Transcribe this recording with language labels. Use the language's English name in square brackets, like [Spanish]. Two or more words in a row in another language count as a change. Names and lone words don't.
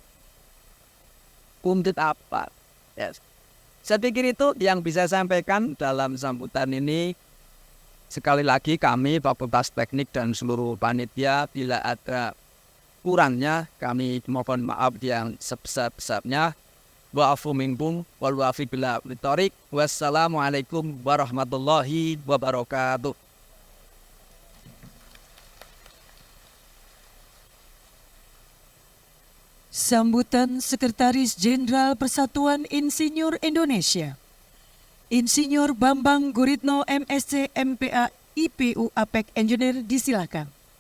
[Indonesian] Untuk apa? Yes. Saya pikir itu yang bisa saya sampaikan dalam sambutan ini. Sekali lagi kami Fakultas Teknik dan seluruh panitia, bila ada kurangnya kami mohon maaf yang sebesar-besarnya. Wa'afu minkum wal wa'afi bila ritorik. [Arabic] والسلام عليكم ورحمة الله وبركاته. [Indonesian] Sambutan Sekretaris Jenderal Persatuan Insinyur Indonesia, Insinyur Bambang Guritno MSc MPA IPU APEK Engineer, disilakan.